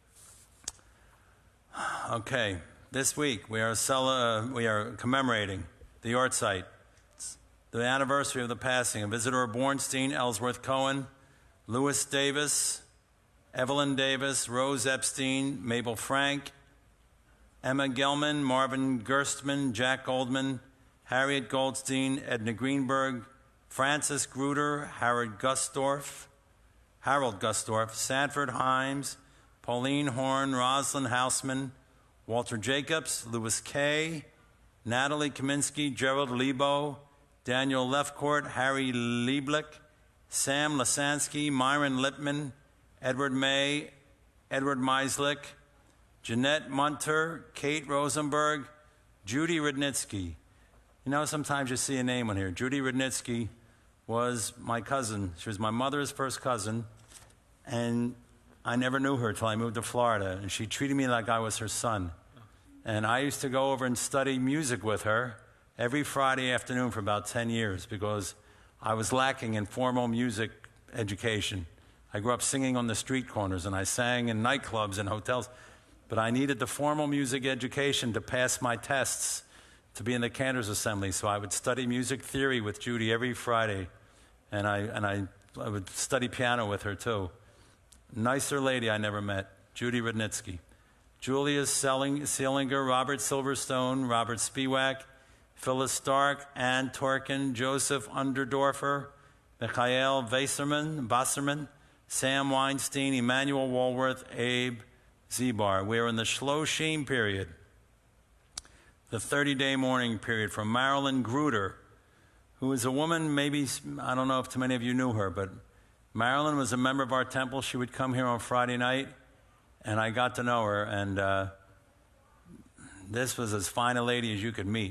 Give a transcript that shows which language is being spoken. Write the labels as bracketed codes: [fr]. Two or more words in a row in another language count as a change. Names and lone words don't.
[en] Okay, this week we are commemorating the Yortzeit, the anniversary of the passing of Isidore Bornstein, Ellsworth Cohen, Louis Davis, Evelyn Davis, Rose Epstein, Mabel Frank, Emma Gelman, Marvin Gerstmann, Jack Goldman, Harriet Goldstein, Edna Greenberg, Francis Gruder, Harold Gusdorf, Sanford Himes, Pauline Horn, Rosalind Hausman, Walter Jacobs, Louis Kay, Natalie Kaminsky, Gerald Lebo, Daniel Lefcourt, Harry Lieblich, Sam Lasansky, Myron Lipman, Edward May, Edward Meislick, Jeanette Munter, Kate Rosenberg, Judy Rudnitsky. You know, sometimes you see a name on here. Judy Rudnitsky was my cousin. She was my mother's first cousin, and I never knew her till I moved to Florida, and she treated me like I was her son. And I used to go over and study music with her every Friday afternoon for about 10 years because I was lacking in formal music education. I grew up singing on the street corners, and I sang in nightclubs and hotels, but I needed the formal music education to pass my tests to be in the Cantors Assembly, so I would study music theory with Judy every Friday, and I would study piano with her too. Nicer lady I never met, Judy Rudnitsky. Julia Seelinger, Robert Silverstone, Robert Spiewak, Phyllis Stark, Ann Torkin, Joseph Underdorfer, Mikhail Wasserman, Sam Weinstein, Emmanuel Walworth, Abe Zebar. We are in the Shloshim period, the 30-day mourning period for Marilyn Gruder, who is a woman, maybe, I don't know if too many of you knew her, but Marilyn was a member of our temple. She would come here on Friday night, and I got to know her, and this was as fine a lady as you could meet.